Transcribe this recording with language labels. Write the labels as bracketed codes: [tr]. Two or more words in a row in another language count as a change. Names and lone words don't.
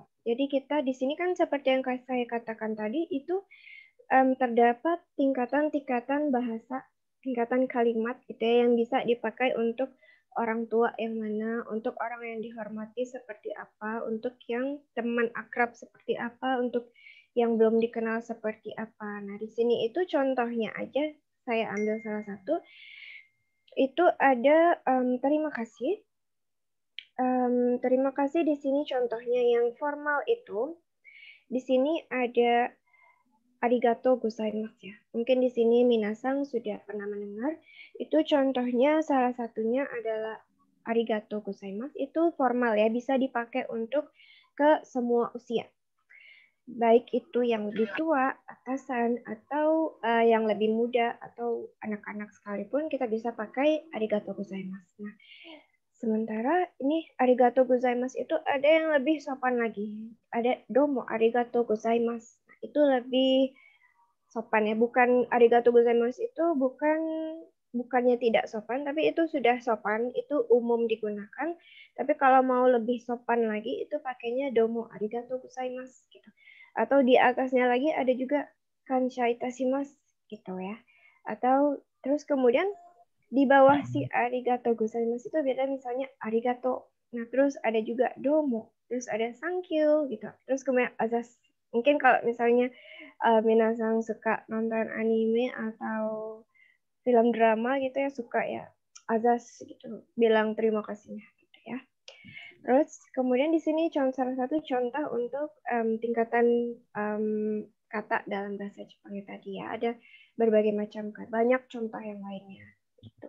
[id] Jadi kita di sini kan seperti yang saya katakan tadi itu terdapat tingkatan-tingkatan bahasa, tingkatan kalimat gitu ya, yang bisa dipakai untuk orang tua yang mana, untuk orang yang dihormati seperti apa, untuk yang teman akrab seperti apa, untuk yang belum dikenal seperti apa. Nah, di sini itu contohnya aja saya ambil salah satu. Itu ada terima kasih. Terima kasih di sini contohnya yang formal itu. Di sini ada [ja] ありがとうございます [id] ya. Mungkin di sini minasang sudah pernah mendengar. Itu contohnya salah satunya adalah [ja] ありがとうございます. [id] Itu formal ya, bisa dipakai untuk ke semua usia. Baik itu yang lebih tua, atasan, atau yang lebih muda, atau anak-anak sekalipun kita bisa pakai [ja] ありがとうございます. [id] Nah, sementara ini [ja] ありがとうございます [id] itu ada yang lebih sopan lagi. Ada [ja] どうもありがとうございます. [id] Itu lebih sopan ya. Bukan [ja] ありがとうございます [id] itu bukan bukannya tidak sopan, tapi itu sudah sopan, itu umum digunakan. Tapi kalau mau lebih sopan lagi, itu pakainya [ja] どうもありがとうございます [id] gitu. Atau di atasnya lagi ada juga [ja] 感謝いたします [id] gitu ya. Atau terus kemudian di bawah si [ja] ありがとうございます [id] itu beda, misalnya arigato. Nah, terus ada juga domo, terus ada [en] thank you [id] gitu. Terus kemudian azas. Mungkin kalau misalnya minasang suka nonton anime atau film drama gitu ya, suka ya azas gitu, bilang terima kasihnya gitu ya. Terus kemudian di sini salah satu contoh untuk tingkatan kata dalam bahasa Jepang tadi ya, ada berbagai macam kata, banyak contoh yang lainnya gitu.